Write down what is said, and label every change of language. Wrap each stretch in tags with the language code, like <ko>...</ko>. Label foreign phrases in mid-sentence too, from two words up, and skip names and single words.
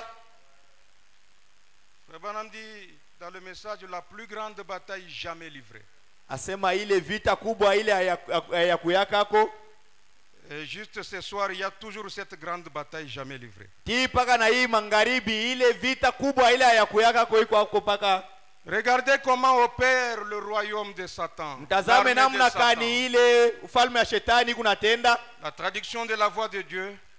<fr>Frère Branham dit dans le message, la plus grande bataille jamais livrée.</fr> <sw>Asema ile vita kubwa ile ya kuyakako.</sw> <fr>Et juste ce soir, il y a toujours cette grande bataille jamais livrée. Regardez comment opère le royaume de Satan. La traduction de la voix de Dieu.</fr>